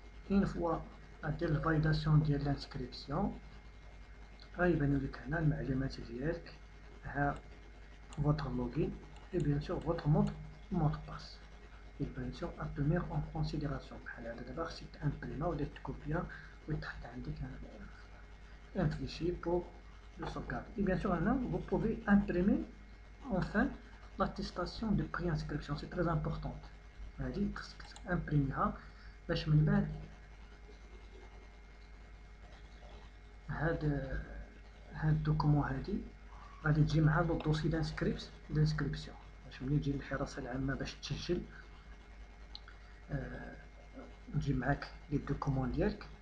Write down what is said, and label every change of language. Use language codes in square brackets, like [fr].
[fr] une fois [ar] دير الفاليداسيون ديال الانسكريبسيون غيبانو لك هنا المعلومات ديالك، ها [fr] votre login et bien sûr votre mot de passe. Et bien sûr à tenir en considération. [ar] بحال هذا دابا خصك تامبريما ولا تكوبيا وتحط عندك [fr] un fichier pour le sauvegarder. Et bien sûr هنا vous pouvez imprimer enfin l'attestation de préinscription, c'est très important. [ar] هادي خصك تامبريميها باش من بعد هاد الدوكومون هادي غادي تجي مع لو دوسي دانسكريبسيون باش ملي تجي للحراسه العامه باش تسجل تجي معاك لي دوكومون ديالك،